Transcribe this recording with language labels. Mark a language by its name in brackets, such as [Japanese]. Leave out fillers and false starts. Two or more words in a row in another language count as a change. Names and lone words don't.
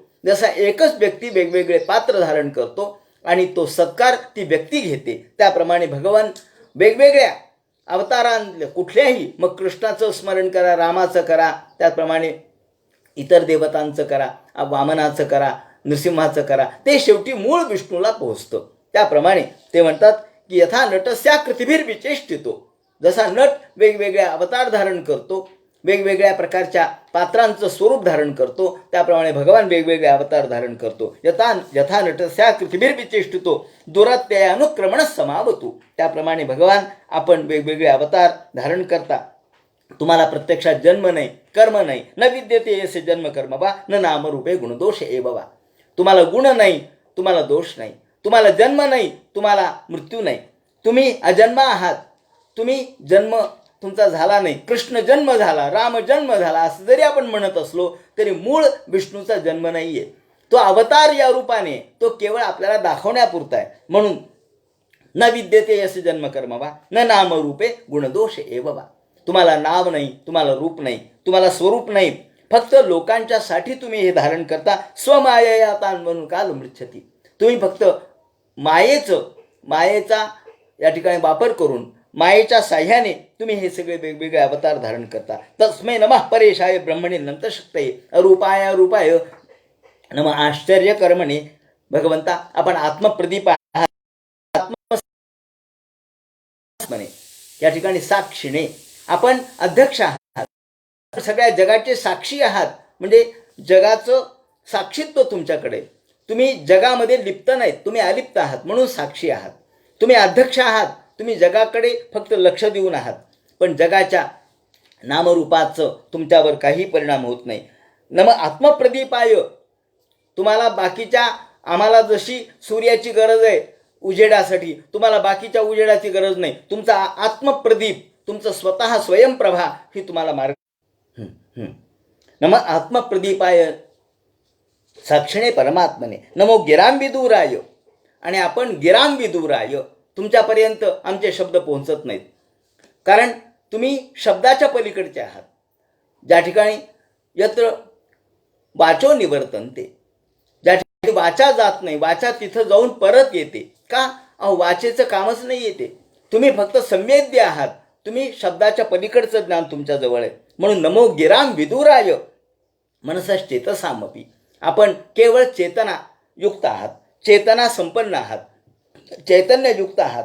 [Marathi] जसा एकच व्यक्ती वेगवेगळे पात्र धारण करतो आणि तो सत्कार ती व्यक्ती घेते, त्याप्रमाणे भगवान वेगवेगळ्या अवतारांतल्या कुठल्याही, मग कृष्णाचं स्मरण करा, रामाचं करा, त्याचप्रमाणे इतर देवतांचं करा, वामनाचं करा, नृसिंहाचं करा, ते शेवटी मूळ विष्णूला पोहोचतं. त्याप्रमाणे ते म्हणतात की [Sanskrit] यथा नटस्या कृतिभिर्विचेष्टितो. [Marathi] जसा नट वेगवेगळे अवतार धारण करतो, वेगवेगळ्या प्रकारच्या पात्रांचं स्वरूप धारण करतो, त्याप्रमाणे भगवान वेगवेगळे अवतार धारण करतो. [Sanskrit] यथा नटस्या कृतिभिर्विचेष्टितो दुरात्ययानुक्रमण समावतो. [Marathi] त्याप्रमाणे भगवान आपण वेगवेगळे अवतार धारण करता. तुम्हाला प्रत्यक्षात जन्म नाही, कर्म नाही. [Sanskrit] न विद्यते यस्य जन्म कर्म वा न नामरूपे गुणदोष एव वा. [Marathi] तुम्हाला गुण नाही, तुम्हाला दोष नाही, तुम्हाला जन्म नाही, तुम्हाला मृत्यू नाही. तुम्ही अजन्म आहात. तुम्ही जन्म तुमचा झाला नाही, कृष्ण जन्म झाला, राम जन्म झाला असं जरी आपण म्हणत असलो तरी मूळ विष्णूचा जन्म नाहीये. तो अवतार या रूपाने, तो केवळ आपल्याला दाखवण्यापुरता आहे. म्हणून [Sanskrit] न विद्यते यस्य जन्म कर्म वा न नामरूपे गुणदोष एव वा. [Marathi] तुम्हाला नाव नाही, तुम्हाला रूप नाही, तुम्हाला स्वरूप नाही, फक्त लोकांच्यासाठी तुम्ही हे धारण करता. [Sanskrit] स्वमायया तान [Marathi] म्हणून [Sanskrit] काल मृच्छती. [Marathi] तुम्ही फक्त मायेचा या ठिकाणी वापर करून, मायेच्या साह्याने तुम्ही हे सगळे वेगवेगळे अवतार धारण करता. [Sanskrit] तस्मै नमः परेशाय ब्रह्मणे नंतशक्तये अरूपाय रूपाय नमः आश्चर्य कर्मणे. [Marathi] भगवंता आपण आत्मप्रदीप आहात, आत्मस्मने या ठिकाणी साक्षीने आपण अध्यक्ष आहात, सगळ्या जगाचे साक्षी आहात. म्हणजे जगाचं साक्षीत्व तुमच्याकडे. तुम्ही जगामध्ये लिप्त नाहीत, तुम्ही अलिप्त आहात, म्हणून साक्षी आहात. तुम्ही अध्यक्ष आहात, तुम्ही जगाकडे फक्त लक्ष देऊन आहात, पण जगाच्या नामरूपाचं तुमच्यावर काही परिणाम होत नाही. [Sanskrit] नम आत्मप्रदीपाय. [Marathi] तुम्हाला बाकीच्या, आम्हाला जशी सूर्याची गरज आहे उजेडासाठी, तुम्हाला बाकीच्या उजेडाची गरज नाही. तुमचा आत्मप्रदीप, तुमचं स्वतः स्वयंप्रभा ही तुम्हाला मार्ग. [Sanskrit] नम आत्मप्रदीपाय साक्षिणे परमात्मने नमो गिरांबिदुराय. [Marathi] आणि आपण गिरांबिदुराय, तुमच्यापर्यंत आमचे शब्द पोहोचत नाहीत, कारण तुम्ही शब्दाच्या पलीकडचे आहात. ज्या ठिकाणी [Sanskrit] यत्र वाचो निवर्तनते, [Marathi] ज्या ठिकाणी वाचा जात नाही, वाचा तिथं जाऊन परत येते. का? अहो वाचेचं कामच नाही येते. तुम्ही फक्त संवेद्य आहात, तुम्ही शब्दाच्या पलीकडचं ज्ञान तुमच्याजवळ आहे. म्हणून [Sanskrit] नमो गिराम विदुराय मनसश्चेतसामपी. [Marathi] आपण केवळ चेतनायुक्त आहात, चेतना संपन्न आहात, चैतन्ययुक्त आहात.